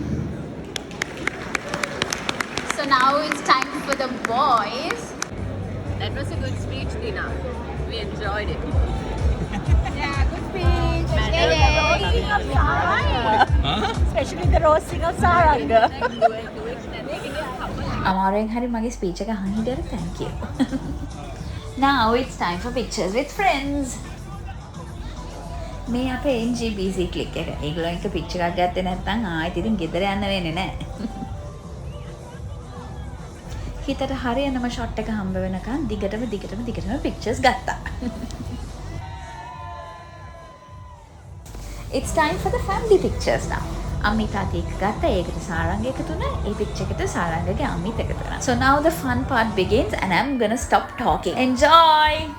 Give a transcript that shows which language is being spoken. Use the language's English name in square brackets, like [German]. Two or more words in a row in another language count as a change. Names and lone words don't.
[English] So now it's time for the boys. That was a good speech, Dina. We enjoyed it. Yeah, good speech. Especially the roasting of Saranga. [Sinhala] අමාරුවෙන් හරි මගේ ස්පීච් එක අහන් හිටියට [English] thank you. Now it's time for pictures with friends. [Sinhala] මේ අපේ NGBC click එක. ඒගොල්ලෝ එක picture එකක් ගත්තේ නැත්නම් ආයෙත් ඉතින් ගෙදර යන්න වෙන්නේ නැහැ. හිතට හරියනම shot එක හම්බ වෙනකන් දිගටම pictures ගත්තා. [English] It's time for the family pictures now. [Sinhala] අම්මි තාත්තා එක්ක ගත්තා. ඒකට සාරංග එකතු වුණා. ඒ picture එකට සාරංගගේ අම්මිත් එකතු වුණා. [English] So now the fun part begins and I'm gonna stop talking. Enjoy!